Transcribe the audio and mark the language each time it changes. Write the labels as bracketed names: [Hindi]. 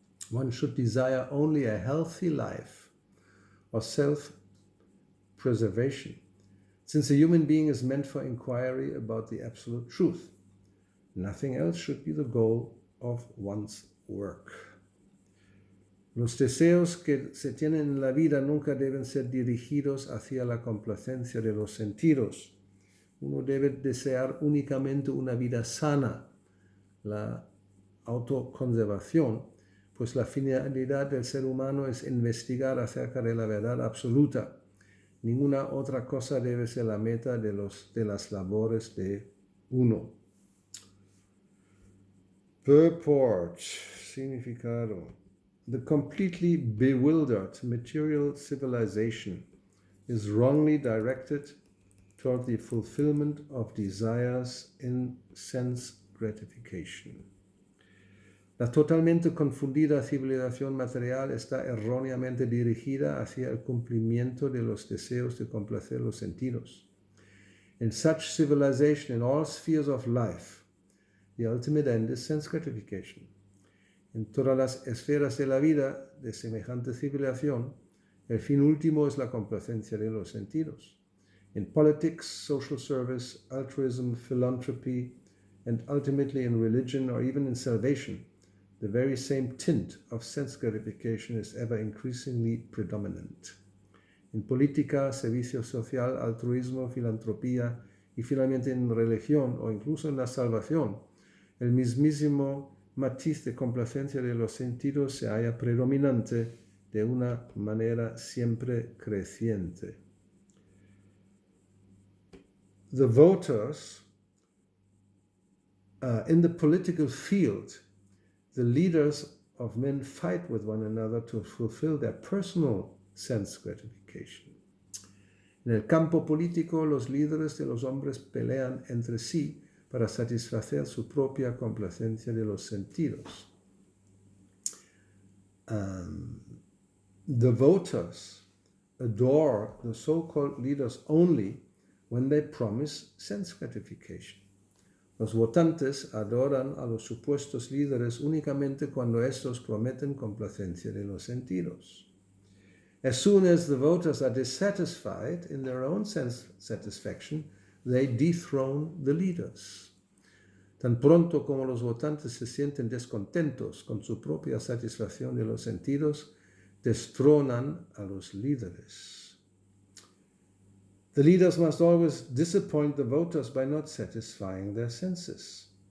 [English] One should desire only a healthy life or self-preservation, since a human being is meant for inquiry about the absolute truth. Nothing else should be the goal of one's work. [Spanish] Los deseos que se tienen en la vida nunca deben ser dirigidos hacia la complacencia de los sentidos. Uno debe desear únicamente una vida sana, la autoconservación, pues la finalidad del ser humano es investigar acerca de la verdad absoluta. Ninguna otra cosa debe ser la meta de las labores de uno. [English] Purport, significado. The completely bewildered material civilization is wrongly directed toward the fulfillment of desires in sense gratification. [Spanish] La totalmente confundida civilización material está erróneamente dirigida hacia el cumplimiento de los deseos de complacer los sentidos. [English] In such civilization, in all spheres of life, the ultimate end is sense gratification. [Spanish] En todas las esferas de la vida de semejante civilización, el fin último es la complacencia de los sentidos. [English] In politics, social service, altruism, philanthropy, and ultimately in religion or even in salvation, the very same tint of sense gratification is ever increasingly predominant. [Spanish] En política, servicio social, altruismo, filantropía y finalmente en religión o incluso en la salvación, el mismísimo matiz de complacencia de los sentidos se halla predominante de una manera siempre creciente. [English] The voters in the political field, the leaders of men fight with one another to fulfill their personal sense gratification. [Spanish] En el campo político, los líderes de los hombres pelean entre sí para satisfacer su propia complacencia de los sentidos. [English] The voters adore the so-called leaders only when they promise sense gratification. [Spanish] Los votantes adoran a los supuestos líderes únicamente cuando estos prometen complacencia de los sentidos. [English] As soon as the voters are dissatisfied in their own sense satisfaction, they dethrone the leaders. [Spanish] Tan pronto como los votantes se sienten descontentos con su propia satisfacción de los sentidos, destronan a los líderes. [English] The leaders must always disappoint the voters by not satisfying their senses.